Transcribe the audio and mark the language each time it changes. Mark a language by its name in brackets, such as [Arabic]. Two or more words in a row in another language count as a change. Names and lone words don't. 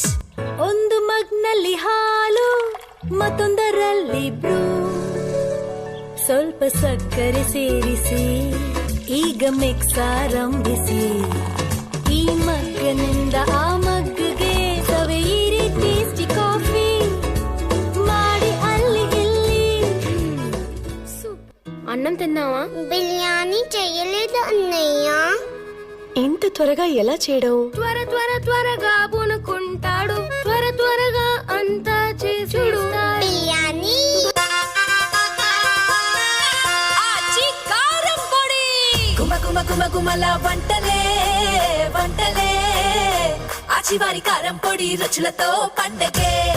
[Kannada] ಒಂದು ಮಗ್ನಲ್ಲಿ ಹಾಲು ಮತ್ತೊಂದರಲ್ಲಿ ಬ್ರೂ, ಸ್ವಲ್ಪ ಸಕ್ಕರೆ ಸೇರಿಸಿ ಈಗ ಮಿಕ್ಸ್ ಆರಂಭಿಸಿ. ಈ ಮಗ್ಗನಿಂದ ಆ ಮಗ್ಗಿಗೆ ಸವೆಯಿರಿ ಟೇಸ್ಟಿ ಕಾಫಿ ಮಾಡಿ ಅಲ್ಲಿ ಇಲ್ಲಿ. [Telugu] అన్నం తిన్నావా? బిర్యానీ చేయలేదు అన్నయ్య. ఇంత త్వరగా ఎలా చేయడం? త్వరగా పూనుకుంటాడు, త్వరగా అంతా చేసుడు. బిర్యానీ కారం పొడి గుమల వంటలే వంటలే ఆచివారి కారం పొడి రుచులతో పండగే.